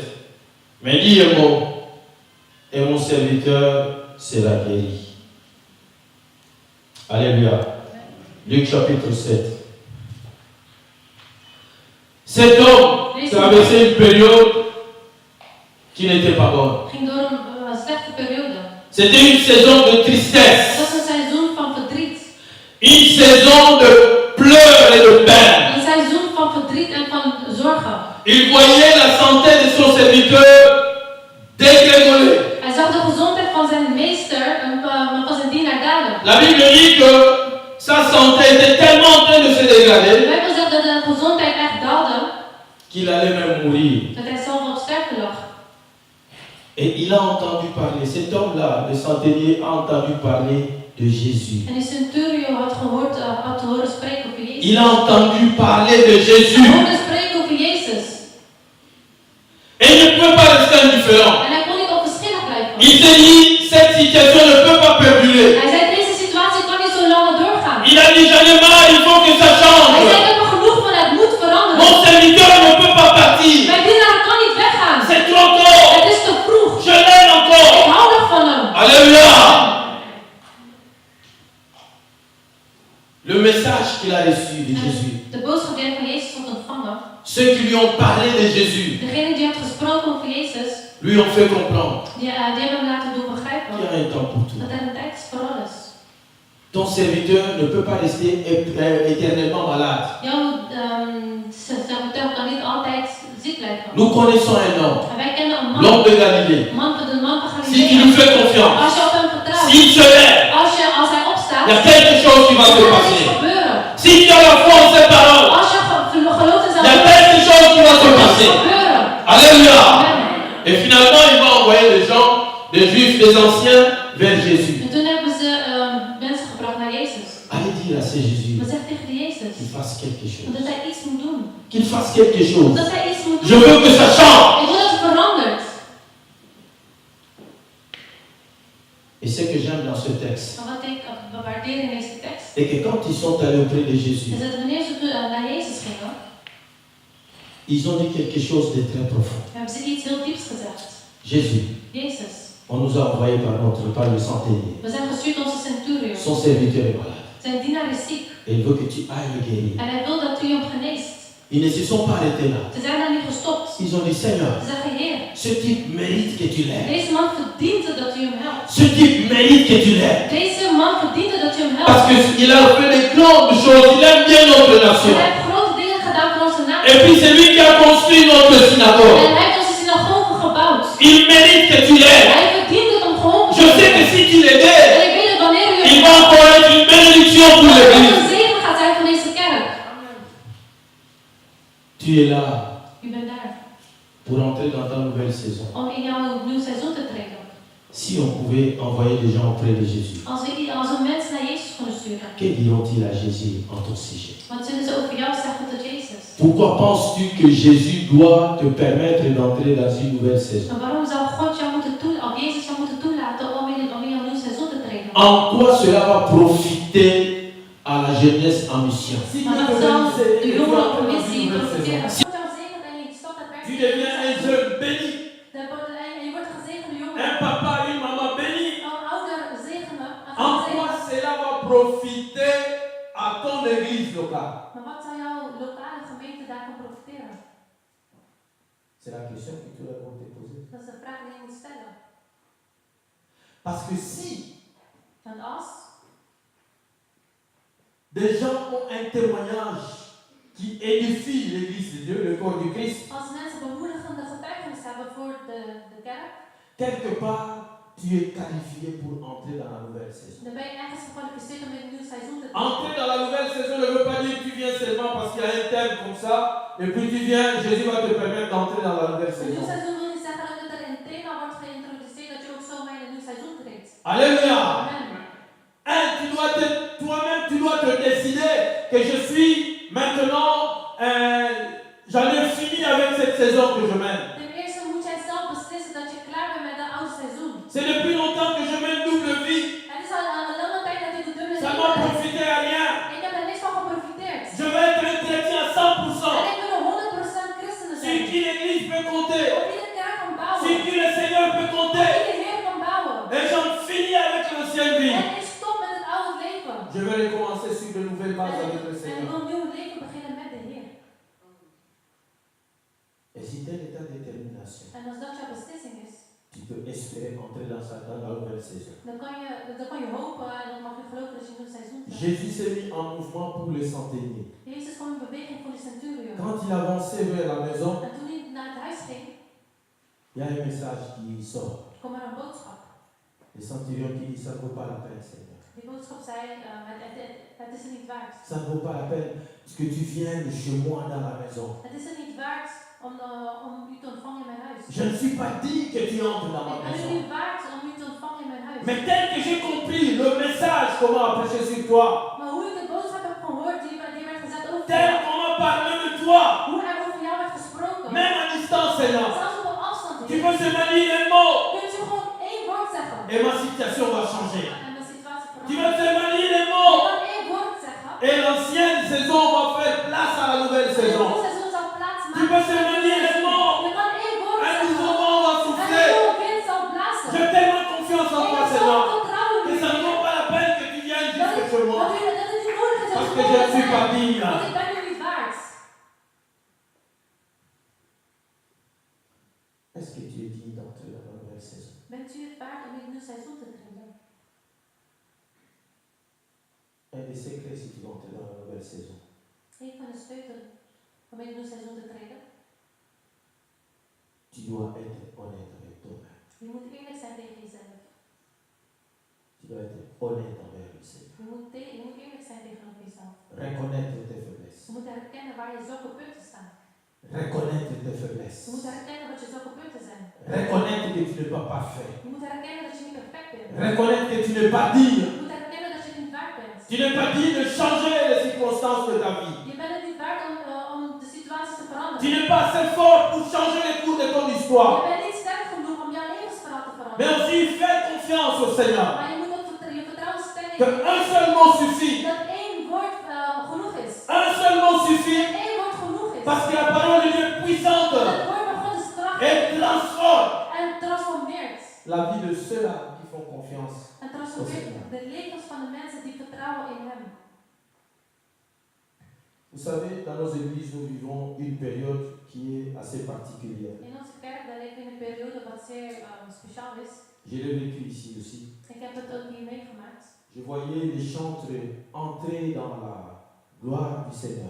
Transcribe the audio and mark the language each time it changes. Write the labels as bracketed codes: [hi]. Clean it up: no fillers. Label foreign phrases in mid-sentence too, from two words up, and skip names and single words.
[fr] Mais dis un mot, et mon serviteur sera guéri. Alléluia. Luc chapitre 7. Cet homme traversait une période qui n'était pas bonne. [nl] Ging door een slechte periode. [fr] C'était une saison de [nl] Het [fr] tristesse, [nl] was een seizoen van verdriet. [fr] une saison de pleurs et de peine. [nl] Een seizoen van verdriet en van zorgen. [fr] Il voyait la santé de son serviteur dégringoler. [nl] Hij zag de gezondheid van zijn meester en van zijn dienaar dalen. [fr] La Bible dit que sa santé était tellement en train de se dégrader [nl] De Bijbel zegt dat de gezondheid echt daalde, [fr] qu'il allait même mourir. [nl] dat hij zelf op sterven lag. [fr] Et il a entendu parler, cet homme-là, le centenier, a entendu parler de Jésus. [nl] En die centurio had horen spreken over Jezus. [fr] Il a entendu parler de [nl] Hij [fr] Jésus. [nl] hoorde spreken over Jezus. [fr] Et il ne peut pas rester indifférent. [nl] En hij kon niet onverschillig blijven. [fr] Il s'est dit, cette situation ne peut pas perdurer. [nl] Hij zei, deze situatie kan niet zo lang doorgaan. [fr] Il a dit, j'en ai marre, il faut que ça [nl] Hij [fr] change. [nl] zei, ik heb er genoeg van, het moet veranderen. [fr] Mon serviteur ne peut pas partir. [nl] Mijn dienaar kan niet weggaan. [fr] C'est trop tôt. [nl] Het is te vroeg. [fr] Je l'aime [nl] Ik [fr] encore. [nl] hou nog van hem. [fr] Alléluia. Le message qu'il a reçu de Jésus. [nl] De boodschap die hij van Jezus had ontvangen. [fr] Ceux qui lui ont parlé de Jésus [nl] Degene die had gesproken over Jezus. [fr] lui ont fait comprendre [nl] Die hebben hem laten doen begrijpen. [fr] qu'il y a un temps pour tout. [nl] Dat er een tijd is voor alles. [fr] Ton serviteur ne peut pas rester éternellement malade. [nl] Jouw serviteur kan niet altijd ziek blijven. [fr] Nous connaissons un homme, [nl] En wij kennen een man. [fr] l'homme de Galilée. [nl] De man van [fr] Si tu [nl] Galilea. [fr] lui fais confiance, [nl] Als je op hem vertrouwt. [fr] s'il se lève, [nl] Als hij opstaat. [fr] il y a quelque chose qui va [nl] Dan [fr] se [nl] gaat er iets [fr] passer. [nl] gebeuren. [fr] Si tu as la foi en ses paroles, [nl] Als je gelooft in zijn [fr] il y a [nl] woord. [fr] quelque chose qui va se [nl] Dan gaat er [fr] passer. [nl] iets gebeuren. [fr] Alléluia. Amen. Et finalement, il va envoyer des gens, des juifs, des anciens, vers Jésus. [nl] En toen hebben ze mensen gebracht naar Jezus. [fr] Allez dire à ce Jésus [nl] Maar zeg tegen Jezus. [fr] qu'il fasse quelque chose. [nl] Dat hij iets moet doen. [fr] Qu'il fasse quelque chose. [nl] Dat hij iets moet doen. [fr] Je veux que ça change. [nl] Ik wil dat het verandert. [fr] Et ce que j'aime dans ce texte, [nl] Maar wat ik waardeer in deze tekst. [fr] c'est que quand ils sont allés auprès de Jésus, [nl] Is dat wanneer ze naar Jezus gingen. [fr] ils ont dit quelque chose de très profond. [nl] Hebben ze iets heel dieps gezegd. [fr] Jésus, [nl] Jezus. [fr] on nous a envoyé par le centenier. [nl] We zijn gestuurd onze centurion. [fr] Son serviteur est malade. [nl] Zijn dienaar is ziek. [fr] Et il veut que tu ailles le guérir. [nl] En hij wil dat u hem geneest. [fr] Ils ne se sont pas arrêtés là. [nl] Ze zijn daar niet gestopt. [fr] Ils ont dit, Seigneur, [nl] Ze zeggen, Heer, [fr] ce type mérite que tu l'aides. [nl] deze man verdient het dat u hem helpt. [fr] Ce type mérite que tu l'aides. [nl] Deze man verdient het dat u hem [fr] Parce [nl] helpt. [fr] qu'il a fait des grandes choses. Il aime bien notre [nl] Hij [fr] nation. [nl] heeft grote dingen gedaan voor onze naam. [fr] Et puis c'est lui qui a construit notre [nl] En [fr] synagogue. [nl] hij heeft onze synagoge gebouwd. [fr] Il mérite que tu l'aides. [nl] Hij verdient het om geholpen [fr] Je [nl] te [fr] sais que [nl] worden. [fr] si tu l'aidais, [nl] En ik weet dat wanneer u [fr] il [nl] hem [fr] va [nl] helpt, [fr] encore être une bénédiction pour [nl] dat het [fr] l'église. [nl] een zegen gaat zijn voor deze kerk. [fr] Tu es là [nl] U bent daar [fr] pour entrer dans ta nouvelle saison. [nl] om in jouw nieuw seizoen te treden. [fr] Si on pouvait envoyer des gens auprès de Jésus, [nl] Als we mensen naar Jezus kunnen sturen, [fr] que diront-ils à Jésus en ton sujet? [nl] wat zullen ze over jou zeggen tot Jezus? [fr] Pourquoi penses-tu que Jésus doit te permettre d'entrer dans une nouvelle saison? [nl] En waarom zou God jou moeten of Jezus jou moeten toelaten om in jouw nieuw seizoen te treden? [fr] En quoi cela va profiter à la jeunesse en mission? [nl] Maar dat zal de jongeren op missie profiteren. God jou zegent en je stopt het werk. [fr] Tu deviens un jeune béni, [nl] En je wordt een gezegende jongen. [fr] un papa, une maman béni. [nl] Een ouder zegenen. [fr] En quoi cela va profiter à ton église locale? [nl] Maar wat zou jouw lokale gemeente daarvan profiteren? [fr] C'est la question que tu dois te poser. [nl] Dat is de vraag die je moet stellen. [fr] Parce que si [nl] Want als [fr] des gens ont un témoignage qui édifie l'église de Dieu, le corps du Christ, [nl] Als mensen bemoedigende getuigenis hebben voor de kerk, [fr] quelque part, tu es qualifié pour entrer dans la nouvelle saison. [nl] dan ben je ergens gekwalificeerd om in een nieuw seizoen te [fr] Entrer dans la nouvelle saison ne veut pas dire que tu viens seulement parce qu'il y a un thème comme ça, et puis tu viens, Jésus va te permettre d'entrer dans la nouvelle [nl] Een nieuw [fr] saison. [nl] seizoen wil niet zeggen dat er een thema wordt geïntroduceerd dat je ook zomaar in een nieuw seizoen treedt. [fr] Alléluia! Amen. Toi-même, tu dois te décider que je suis maintenant, j'en ai fini avec cette saison que je mène. [nl] Ten eerste moet jij zelf beslissen dat je klaar bent met dat oude seizoen. [fr] C'est depuis longtemps que je mène double vie. [nl] Het is al een lange tijd dat je de dubbele [fr] Ça [nl] leven [fr] m'a [nl] hebt. [fr] profité à rien. [nl] Ik heb er niks van geprofiteerd. [fr] Je vais être un chrétien à 100%. [nl] En ik wil er 100% christenen [fr] Sur [nl] zijn. [fr] qui l'église peut compter. [nl] Op wie de kerk kan bouwen. [fr] Sur qui le Seigneur peut [nl] Op [fr] compter. [nl] wie de Heer kan bouwen. [fr] Et j'en finis avec l'ancienne vie. [nl] En ik stop met het oude leven. [fr] Je vais recommencer sur de nouvelles bases avec le [nl] En ik [fr] Seigneur. [nl] wil een nieuw leven beginnen met de Heer. [fr] Et si tel est ta détermination, [nl] En als dat jouw beslissing is, [fr] tu peux espérer entrer dans la nouvelle saison. [nl] dan kan je hopen en dan mag je geloven dat je een nieuw seizoen hebt. [fr] Jésus s'est mis en mouvement pour le centenier. [nl] Jezus kwam in beweging voor de centurion. [fr] Quand il avançait vers la maison, [nl] En toen hij naar het huis ging, [fr] il y a un message qui sort. [nl] kwam er een boodschap. [fr] Le centurion qui dit, ça ne vaut pas la peine, Seigneur. [nl] Die boodschap zei, het is er niet waard. [fr] Ça ne vaut pas la peine que tu viennes chez moi dans la maison. [nl] Het is er niet waard om u te ontvangen in mijn huis. [fr] Je ne suis pas dit que tu entres dans ma [nl] Het is er [fr] maison. [nl] niet waard om u te ontvangen in mijn huis. [fr] Mais tel que j'ai compris le message qu'on m'a prêché sur toi, [nl] Maar hoe ik de boodschap heb gehoord die werd gezet over [fr] tel [nl] jou, [fr] qu'on m'a parlé de toi, [nl] hoe er over jou werd gesproken, [fr] même à distance, Seigneur, [nl] zelfs op een afstand, [fr] tu [nl] Heer, [fr] peux se manier un mot [nl] kunt u gewoon één woord zeggen. [fr] et ma situation va changer. [nl] En de situatie [fr] Tu peux [nl] verandert. [fr] se manier un [nl] Je [fr] mot [nl] kan één woord zeggen. [fr] et l'ancienne saison va faire place à la nouvelle [nl] En het [fr] saison. [nl] nieuwe seizoen zal plaats [fr] Tu [nl] maken. [fr] peux se manier un mot. [nl] Je kan één woord [fr] Un [nl] zeggen. [fr] nouveau vent va [nl] En een [fr] souffler. [nl] nieuwe wind zal blazen. [fr] J'ai tellement confiance en [nl] Ik [fr] toi, [nl] heb [fr] Seigneur, [nl] zoveel vertrouwen [fr] que [nl] in [fr] ça ne [nl] u. [fr] vaut pas la peine que tu viennes [nl] Dat [fr] jusque [nl] het [fr] chez moi. [nl] niet nodig is [fr] Parce [nl] om [fr] que [nl] te [fr] je ne suis pas [nl] zijn. [fr] digne. [nl] Want ik ben u niet waard. [fr] Est-ce que tu es digne d'entrer dans la nouvelle saison? [nl] Bent u het waard om in een nieuw seizoen te treden? [fr] Un des secrets si tu veux entrer dans la nouvelle saison, [nl] Een van de sleutels om in een nieuw seizoen te treden. [fr] tu dois être honnête avec toi-même. [nl] Je moet eerlijk zijn tegen jezelf. [fr] Tu dois être honnête envers le Seigneur. [nl] Je moet eerlijk zijn tegenover jezelf. [fr] Reconnaître tes faiblesses. [nl] Je moet herkennen waar je zwakke punten staan. [fr] Reconnaître tes [nl] Je moet [fr] faiblesses. [nl] herkennen wat je zwakke punten zijn. [fr] Reconnaître que tu n'es pas parfait. [nl] Je moet herkennen dat je niet perfect bent. [fr] Reconnaître que tu n'es pas digne. [nl] Je moet herkennen dat je het niet waard bent. [fr] Tu n'es pas digne de changer les circonstances de ta vie. [nl] Je bent het niet waard om de situatie te veranderen. [fr] Tu n'es pas assez fort pour changer les cours de ton [nl] Je [fr] histoire. [nl] bent niet sterk genoeg om jouw levensverhaal te [fr] Mais [nl] veranderen. [fr] aussi fais confiance au Seigneur. [nl] Maar je moet ook je vertrouwen stellen [fr] Que [nl] in [fr] un seul mot suffit. [nl] dat één woord genoeg is. [fr] Un seul mot suffit. [nl] Dat één woord genoeg is. [fr] Parce que la parole de Dieu est puissante [nl] Het woord van God is krachtig [fr] et transforme [nl] en transformeert. [fr] la vie de ceux-là qui font confiance. [nl] En transformeert de levens van de mensen die vertrouwen in hem. [fr] Vous savez, dans nos églises, nous vivons une période qui est assez particulière. [nl] In onze kerk daar leven we in een periode wat zeer speciaal is. [fr] Je l'ai vécu ici aussi. [nl] Ik heb het ook hier meegemaakt. [fr] Je voyais les chantres entrer dans la gloire du Seigneur.